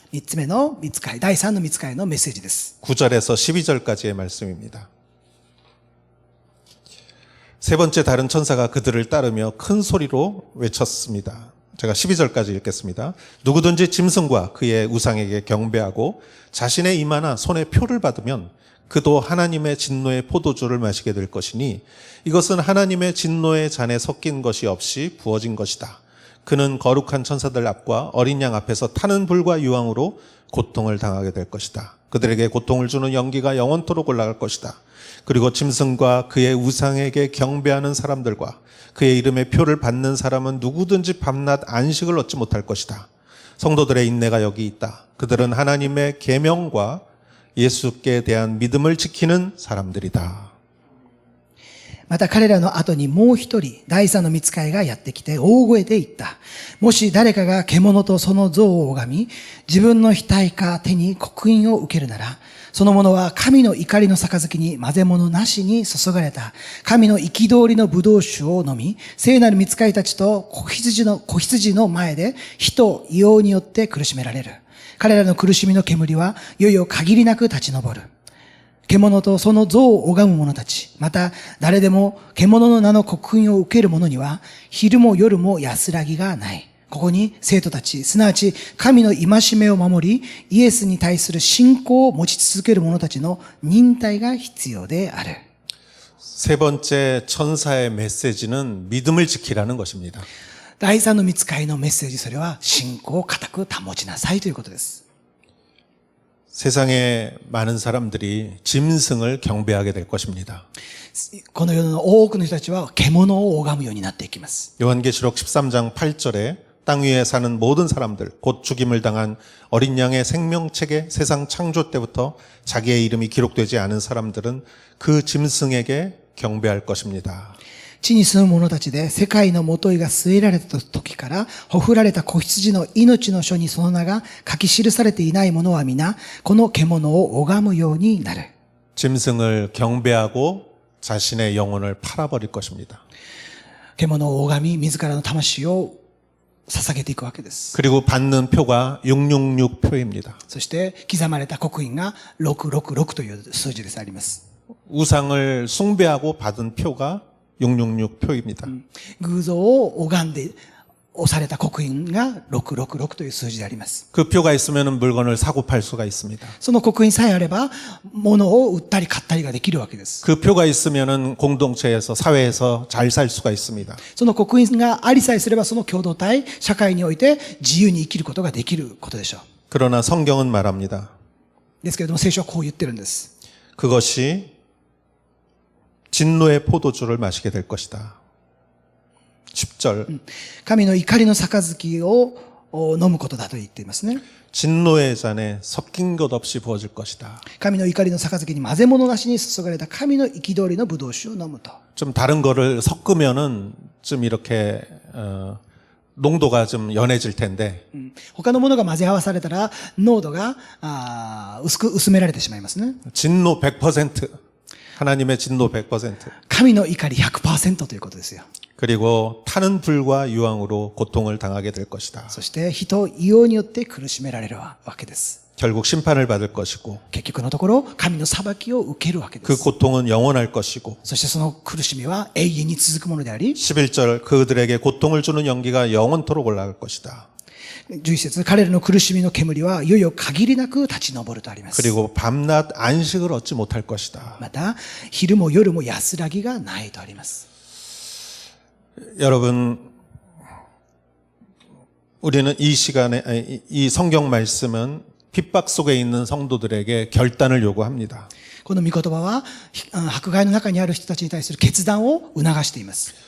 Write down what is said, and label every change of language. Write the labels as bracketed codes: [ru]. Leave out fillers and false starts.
[ja] 三つ目の御使い、第三の御使いのメッセージです。 [ko] 9절에서 12절까지의 말씀입니다. 세 번째 다른 천사가 그들을 따르며 큰 소리로 외쳤습니다. 제가 12절까지 읽겠습니다. 누구든지 짐승과 그의 우상에게 경배하고 자신의 이마나 손에 표를 받으면 그도 하나님의 진노의 포도주를 마시게 될 것이니 이것은 하나님의 진노의 잔에 섞인 것이 없이 부어진 것이다. 그는 거룩한 천사들 앞과 어린 양 앞에서 타는 불과 유황으로 고통을 당하게 될 것이다. 그들에게 고통을 주는 연기가 영원토록 올라갈 것이다. 그리고 짐승과 그의 우상에게 경배하는 사람들과 그의 이름의 표를 받는 사람은 누구든지 밤낮 안식을 얻지 못할 것이다. 성도들의 인내가 여기 있다. 그들은 하나님의 계명과 예수께 대한 믿음을 지키는 사람들이다. [ja] また彼らの後にもう一人、第三の御使いがやってきて大声で言った。もし誰かが獣とその像を拝み、自分の額か手に刻印を受けるなら、その者は神の怒りの杯に混ぜ物なしに注がれた神の憤りの葡萄酒を飲み、聖なる御使いたちと子羊の前で火と硫黄によって苦しめられる。彼らの苦しみの煙はいよいよ限りなく立ち上る。獣とその像を拝む者たち、また誰でも獣の名の刻印を受ける者には、昼も夜も安らぎがない。ここに生徒たち、すなわち神の戒めを守り、イエスに対する信仰を持ち続ける者たちの忍耐が必要である。 [ko] 세 번째 천사의 메시지는 믿음을 지키라는 것입니다. [ja] 第三の御使いのメッセージ、それは信仰を固く保ちなさいということです。 [ko] 세상에 많은 사람들이 짐승을 경배하게 될 것입니다. [ja] この世の多くの人たちは獣を拝むようになっていきます。 [ko] 요한계시록 13장 8절에 땅 위에 사는 모든 사람들, 곧 죽임을 당한 어린 양의 생명책에 세상 창조 때부터 자기의 이름이 기록되지 않은 사람들은 그 짐승에게 경배할 것입니다. [ja] 地に住む者たちで世界の元いが据えられた時からほふられた子羊の命の書にその名が書き記されていない者は皆この獣を拝むようになる。 [ko] 짐승을 경배하고 자신의 영혼을 팔아버릴 것입니다. [ja] 獣を拝み自らの魂を捧げていくわけです。 [ko] 그리고 받는 표가 666표입니다. [ja] そして刻まれた刻印が666という数字であります。 [ko] 우상을 숭배하고 받은 표가 666표입니다. [ja] 偶像を拝んで押された刻印が666という数字であります。 [ko] 그 표가 있으면 물건을 사고 팔 수가 있습니다. [ja] その刻印さえあれば物を売ったり買ったりができるわけです。 [ko] 그 표가 있으면 공동체에서 사회에서 잘 살 수가 있습니다. [ja] その刻印がありさえすればその共同体、社会において自由に生きることができることでしょう。 [ko] 그러나 성경은 말합니다. [ja] ですけれども聖書はこう言ってるんです。 [ko] 그것이 진노의 포도주를 마시게 될 것이다. 10절. [ja] 神の怒りの杯を飲むことだと言っていますね。 [ko] 진노의 잔에 섞인 것 없이 부어질 것이다. [ja] 神の怒りの杯に混ぜ物なしに注がれた神の憤りの葡萄酒を飲むと。 [ko] 좀 다른 거를 섞으면은 좀 이렇게 농도가 좀 연해질 텐데 [ja] 他のものが混ぜ合わされたら濃度が薄められてしまいますね。 [ko] 진노 100%. 하나님의 진노 100%. [ja] 神の怒り 100% ということですよ。 [ko] 그리고 타는 불과 유황으로 고통을 당하게 될 것이다. [ja] そして人を異様によって苦しめられるわけです。 [ko] 결국 심판을 받을 것이고 [ja] 結局のところ神の裁きを受けるわけで 그 す。 [ko] 고통은 영원할 것이고 [ja] そしてその苦しみは永遠に続くものであり、 [ko] 11절 그들에게 고통을 주는 연기가 영원토록 올라갈 것이다. [ja] 11節、彼らの苦しみの煙はいよいよ限りなく立ち上るとあります。 [ko] 그리고 밤낮 안식을 얻지 못할 것이다. [ja] また昼も夜も安らぎがないとあります。 [ko] 여러분 우리는 이 시간에 이 성경 말씀은 핍박 속에 있는 성도들에게 결단을 요구합니다. [ja] この御言葉は迫害の中にある人たちに対する決断を促しています。